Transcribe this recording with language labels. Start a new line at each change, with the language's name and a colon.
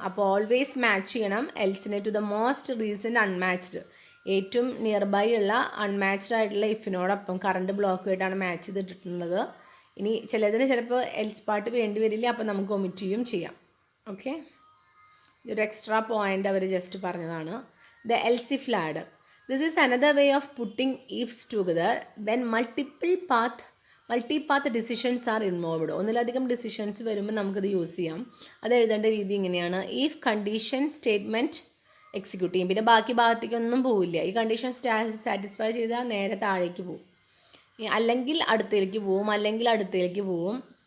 Malayalam: അപ്പോൾ always match ചെയ്യണം എൽസിനെ
English: to the most recent unmatched,
Malayalam: ഏറ്റവും നിയർ ബൈ ഉള്ള അൺമാച്ച്ഡ് ആയിട്ടുള്ള ഇഫിനോടൊപ്പം കറണ്ട് ബ്ലോക്ക് ആയിട്ടാണ് മാച്ച് ചെയ്തിട്ടുള്ളത്. ഇനി ചിലതിന് ചിലപ്പോൾ എൽസ് പാർട്ട് വേണ്ടി വരില്ല, അപ്പോൾ നമുക്ക് ഒമിറ്റ് ചെയ്യും ചെയ്യാം. ഓക്കെ, ഒരു എക്സ്ട്രാ പോയിൻ്റ് അവർ ജസ്റ്റ് പറഞ്ഞതാണ്.
English: The else if ladder. This is another way of putting ifs together when multi-path decisions are involved.
Malayalam: ഒന്നിലധികം ഡിസിഷൻസ് വരുമ്പോൾ നമുക്കത് യൂസ് ചെയ്യാം. അത് എഴുതേണ്ട രീതി ഇങ്ങനെയാണ്. ഇഫ് കണ്ടീഷൻ സ്റ്റേറ്റ്മെൻറ്റ് എക്സിക്യൂട്ട് ചെയ്യും, പിന്നെ ബാക്കി ഭാഗത്തേക്കൊന്നും പോവില്ല. ഈ കണ്ടീഷൻ സാറ്റിസ്ഫൈ ചെയ്താൽ നേരെ താഴേക്ക് പോവും, അല്ലെങ്കിൽ അടുത്തേക്ക് പോവും, അല്ലെങ്കിൽ അടുത്തേക്ക് പോവും.